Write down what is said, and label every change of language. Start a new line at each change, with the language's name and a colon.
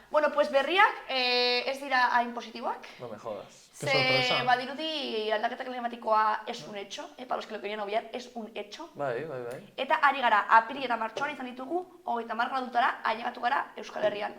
Basque: Bueno, pues berriak ez dira hain positiboak.
Spanish: No me jodas.
Basque: Ze badirudi aldaketa klimatikoa
Spanish: es un hecho, para los que lo querían obviar, es un hecho.
Basque: Bai. Eta ari gara, apiri eta martxoan izan ditugu, 30 gradutara ailegatu gara Euskal Herrian.